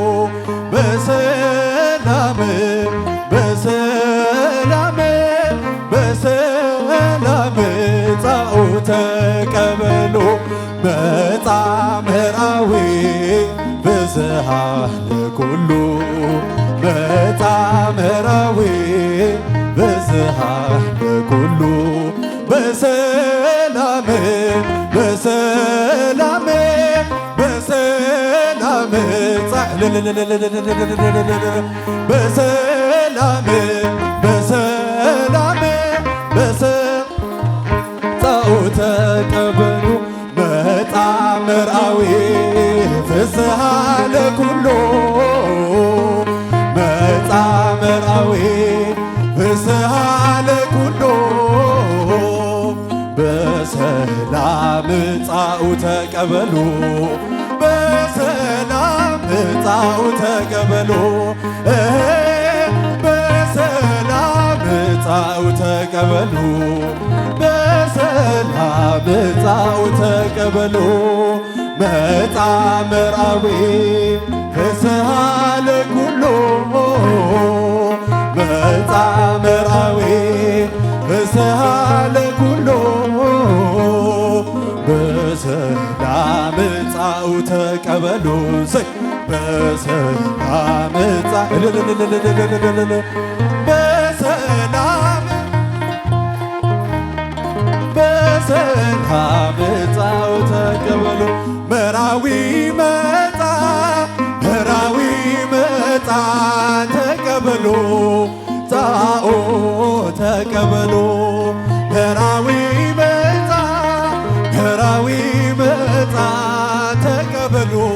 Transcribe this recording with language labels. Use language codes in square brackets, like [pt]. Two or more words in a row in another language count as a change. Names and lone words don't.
[gez] በሰላም በሰላም በሰላም ጻኦተ ቀበሎ መጻምራዊ ብዝሃ ለኩሉ መጻምራዊ ብዝሃ ለኩሉ በሰላም በሰላም በሰላም በሰላም በሰላም ጻኦተ ቀበሉ መጻምራዊ ፍስሃ ለኩሉ መጻምራዊ ፍስሃ ለኩሉ በሰላም ጻኦተ ቀበሉ በሰላም ጻኦተ ቀበሉ በሰላም ጻኦተ ቀበሉ በሰላም ጻኦተ ቀበሉ መጻምራዊ ፍስሃ ለኩሉ መጻምራዊ ፍስሃ ለኩሉ በሰላም ጻኦተ ቀበሉ [am] በሰላም በሰላም በሰላም ጻኦተ ቀበሉ መራዊ መጣ መራዊ መጣ ተቀበሉ ጻኦተ ቀበሉ መራዊ መጣ መራዊ መጣ ተቀበሉ